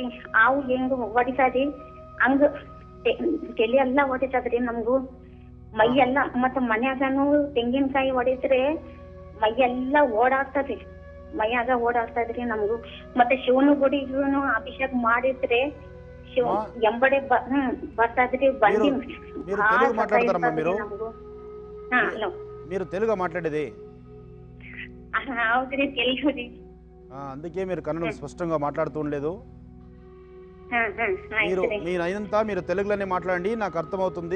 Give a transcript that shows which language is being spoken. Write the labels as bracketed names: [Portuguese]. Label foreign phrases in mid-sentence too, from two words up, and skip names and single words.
[Kannada] ಅವು ಹೆಂಗ ಹೊಡಿತದಿ ಹಂಗ ತಲೆ ಎಲ್ಲಾ ಹೊಡಿತದ್ರಿ ನಮ್ಗೂ. ಮೈಯೆಲ್ಲ ಮತ್ತ ಮನ್ಯಾಗನು ತೆಂಗಿನಕಾಯಿ ಹೊಡಿದ್ರೆ ಮೈಯೆಲ್ಲಾ ಓಡಾಡ್ತದ್ರಿ, ಮೈಯಾಗ ಓಡಾಡ್ತದ್ರಿ ನಮ್ಗೂ. ಮತ್ತೆ ಶಿವನ ಗುಡಿಗೂ ಅಭಿಷೇಕ ಮಾಡಿದ್ರೆ ಶಿವ ಎಂಬಡೆ ಬರ್ತದ್ರಿ. ಬಂದಿ [Telugu] మీరు తెలుగు మాట్లాడేది? [Kannada] ಹೌದ್ರಿ, తెలుగు ರೀ. [Telugu] అందుకే మీరు కన్నడ స్పష్టంగా మాట్లాడుతూ ఉండలేదు. మీరు అయినంత మీరు తెలుగులోనే మాట్లాడండి, నాకు అర్థమవుతుంది.